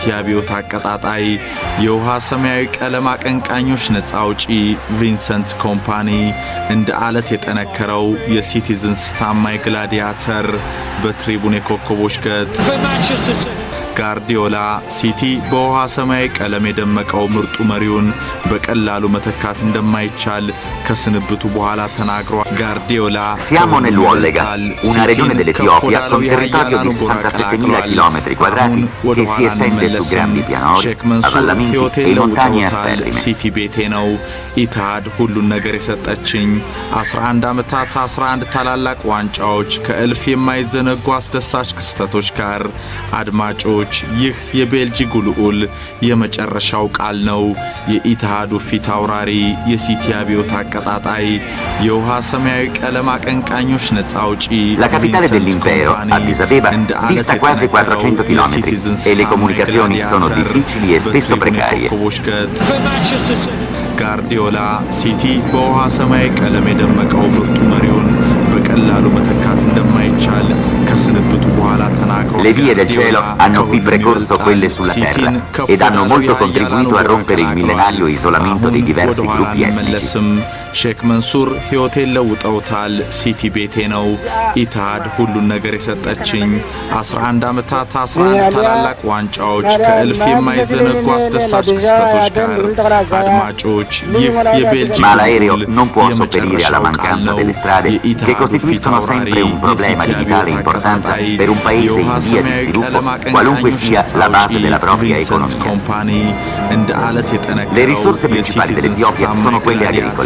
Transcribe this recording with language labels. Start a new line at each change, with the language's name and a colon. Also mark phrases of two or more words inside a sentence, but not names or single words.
Amharic: አብዮት አቀጣጣይ፣ የውሃ ሰማያዊ ቀለም አቀንቃኞች ነፃ አውጪ ቪንሰንት ኮምፓኒ፣ እንደ አለት የጠነከረው የሲቲዝንስ ታማኝ ግላዲያተር በትሪቡን የኮከቦች ገጽ ጋርዲዮላ ሲቲ በውሃ ሰማያዊ ቀለም የደመቀው ምርጡ መሪውን በቀላሉ መተካት እንደማይቻል ከስንብቱ በኋላ ተናግሯል። ጋርዲዮላ
Italian: Siamo nell'Uollega, una regione dell'Etiopia con territorio di 67.000 km quadrati che si estende su grandi pianori,
Amharic: ሼክ መንሱር
Italian: avvallamenti
Amharic: ሕይወቴን
Italian: e montagne
Amharic: ለውጠውታል።
Italian: asperrime.
Amharic: ሲቲ ቤቴ ነው። ኢትሃድ ሁሉን ነገር የሰጠችኝ 11 ዓመታት 11 ታላላቅ ዋንጫዎች ከእልፍ የማይዘነጉ አስደሳች ክስተቶች ጋር አድማጮች፣ ይህ የቤልጂጉ ልዑል የመጨረሻው ቃል ነው። የኢትሃዱ ፊት አውራሪ፣ የሲቲ አብዮት አቀጣጣይ፣ የውሃ ሰማያዊ ቀለም አቀንቃኞች ነፃ አውጪ
Italian: La capitale dell'impero, Addis Abeba, dista quasi 400 km e le comunicazioni sono difficili e spesso precarie.
Amharic: ጋርዲዮላ ሲቲ በውሃ ሰማያዊ ቀለም የደመቀው ምርጡ መሪውን በቀላሉ መተካት እንደማይቻል ከስንብቱ በኋላ ተናግሯል።
Italian: Le vie del cielo hanno qui precorso quelle sulla terra ed hanno molto contribuito a rompere il millenario isolamento dei diversi gruppi etnici.
Amharic: ሼክ መንሱር ሕይወቴን ለውጠውታል። ሲቲ ቤቴ ነው። ኢትሃድ ሁሉን ነገር የሰጠችኝ 11 ዓመታት 11 ታላላቅ ዋንጫዎች ከእልፍ የማይዘነጉ አስደሳች ክስተቶች ጋር አድማጮች፣ ይህ የቤልጂጉ
Italian: Ma l'aereo non può sopperire alla mancanza delle strade che costituiscono sempre un problema di vitale importanza per un paese in via di sviluppo, qualunque sia la base della propria economia. Le risorse principali dell'Etiopia sono quelle agricole.